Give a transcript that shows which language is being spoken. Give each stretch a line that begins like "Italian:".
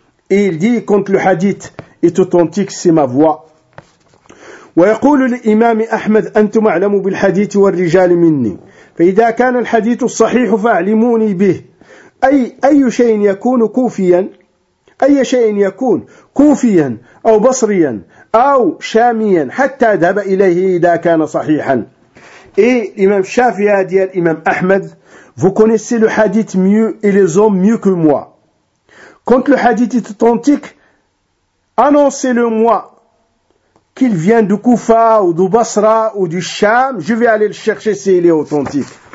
French: Et il dit, quand le hadith est authentique, c'est ma voix.
Arabic: ويقول الإمام أحمد أنتم أعلموا بالحديث والرجال مني فإذا كان الحديث الصحيح فأعلموني به أي شيء يكون كوفيا أي شيء يكون كوفيا أو بصريا أو شاميا حتى أذهب إليه إذا كان صحيحا.
French: Et l'imam Shafi'i a dit à l'imam Ahmed, vous connaissez le hadith mieux et les hommes mieux que moi. Quand le hadith est authentique, annoncez-le moi, qu'il vienne de Koufa ou de Basra ou du Sham, je vais aller le chercher s'il est authentique.